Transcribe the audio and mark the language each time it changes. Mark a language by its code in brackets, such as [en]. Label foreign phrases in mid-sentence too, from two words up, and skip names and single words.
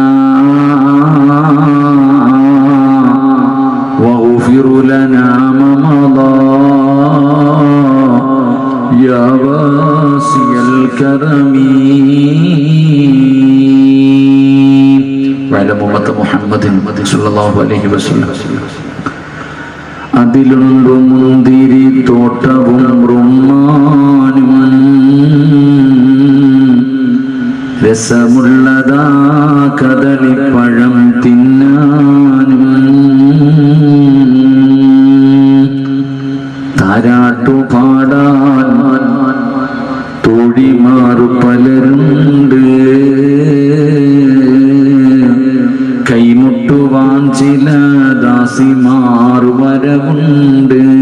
[ar] واغفر لنا ما مضى يا واسع الكرم وعلى أمة محمد صلى الله عليه وسلم [ml] അതിലുണ്ടു മുന്തിരി തോട്ടവും റുമ്മാനും രസമുള്ളതാ കദളിപ്പഴം തിന്നാനും താരാട്ടു പാടാൻ തോഴിമാറു പലരുണ്ട് കൈമുട്ടുവാൻ ചില ദാസിമാർ വരവുണ്ട്